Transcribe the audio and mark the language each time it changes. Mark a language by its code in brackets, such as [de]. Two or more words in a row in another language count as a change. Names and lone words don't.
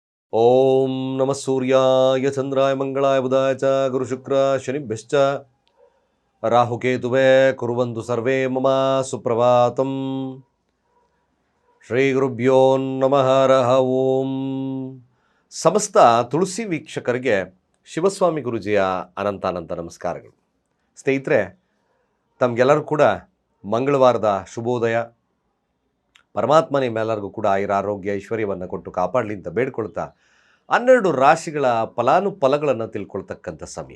[sa] ಓಂ ನಮಃ ಸೂರ್ಯಾಯ ಚಂದ್ರಾಯ ಮಂಗಳಾಯ ಬುಧಾಯ ಚ ಗುರು ಶುಕ್ರ ಶನಿಭ್ಯಶ್ಚ ರಾಹುಕೇತುವೇ ಕುರ್ವಂತು ಸರ್ವೇ ಮಮ ಸುಪ್ರಭಾತಂ. ಶ್ರೀ ಗುರುಭ್ಯೋ ನಮಃ ಹರಃ ಓಂ. [kn] ಸಮಸ್ತ ತುಳಸಿ ವೀಕ್ಷಕರಿಗೆ ಶಿವಸ್ವಾಮಿ ಗುರುಜಿಯ ಅನಂತಾನಂತ ನಮಸ್ಕಾರಗಳು. ಸ್ನೇಹಿತರೆ, ತಮಗೆಲ್ಲರೂ ಕೂಡ ಮಂಗಳವಾರದ ಶುಭೋದಯ. ಪರಮಾತ್ಮ ನಿಮ್ಮೆಲ್ಲರಿಗೂ ಕೂಡ ಆರೋಗ್ಯ ಐಶ್ವರ್ಯವನ್ನು ಕೊಟ್ಟು ಕಾಪಾಡಲಿ ಅಂತ ಬೇಡ್ಕೊಳ್ತಾ 12 ರಾಶಿಗಳ ಫಲಾನುಫಲಗಳನ್ನು ತಿಳ್ಕೊಳ್ತಕ್ಕಂಥ ಸಮಯ.